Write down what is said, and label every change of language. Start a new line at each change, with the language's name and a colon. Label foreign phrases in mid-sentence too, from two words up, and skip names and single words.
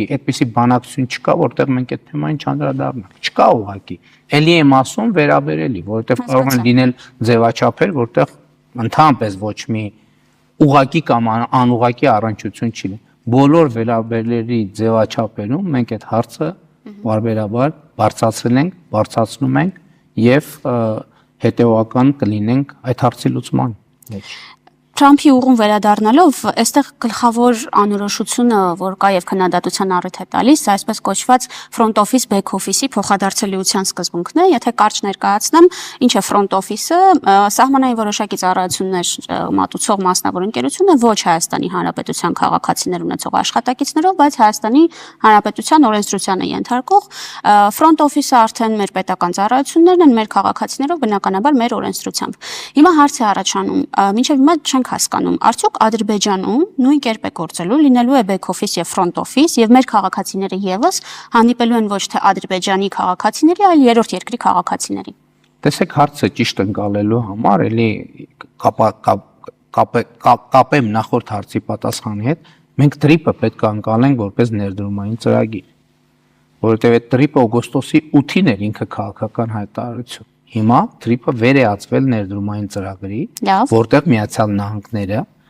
Armenian: այդպիսի բանակցություն չկա, որտեղ մենք այդ թեմային չանդրադառնանք։ Չկա ուղակի։ Էլի եմ ասում վերաբերելի, որովհետեւ կարող են լինել ձևաչափեր, որտեղ ընդհանրապես ոչ մի ուղակի կամ անուղակի առնչություն չի լինի։ Բոլոր վերաբերելի ձևաչափերում մենք այդ հարցը բարբերաբար բարձրացրել ենք, բարձրացնում ենք եւ հետեւական կլինենք այդ հարցի լուծման մեջ։ Թրամփի ուղուն վերադառնալով, այստեղ գլխավոր անորոշությունը, որ կա եւ քննադատության առիթ է տալիս, այսպես կոչված
English: front office back office-ի
Armenian: փոխադարձելիության սկզբունքն է, եթե կարճ ներկայացնեմ, ինչ է
English: front office-ը,
Armenian: սահմանային որոշակի ծառայություններ մատուցող մասնավոր ընկերություն է, ոչ Հայաստանի Հանրապետության քաղաքացիներ ունեցող աշխատակիցներով, բայց Հայաստանի Հանրապետության օրենսդրությանը ենթարկող
English: front office-ը
Armenian: արդեն մեր պետական ծառայություններն են, մեր քաղաքացիներով բնականաբար մեր օրենսդրությամբ։ Հիմա հարց է առաջանում, մինչև հիմա չենք հասկանում, արդյոք Ադրբեջանում նույն կերպ է գործելու, լինելու է
English: back office
Armenian: եւ
English: front office
Armenian: եւ մեր քաղաքացիները եւս հանդիպելու են ոչ թե Ադրբեջանի քաղաքացիների, այլ երրորդ երկրի քաղաքացիների։ Տեսեք, հարցը ճիշտ ընկալելու համար էլի կապեմ նախորդ հարցի պատասխանի հետ, մենք տրիպը պետք է ընկալենք որպես ներդրումային ծրագիր, որովհետեւ այդ տրիպը օգոստոսի 8-ին էր ինքը քաղաքական հայտարարություն։ Հիմա տրիպը վերեացվել ներդրումային ծրագրի, որտեղ Միացյալ Նահանգները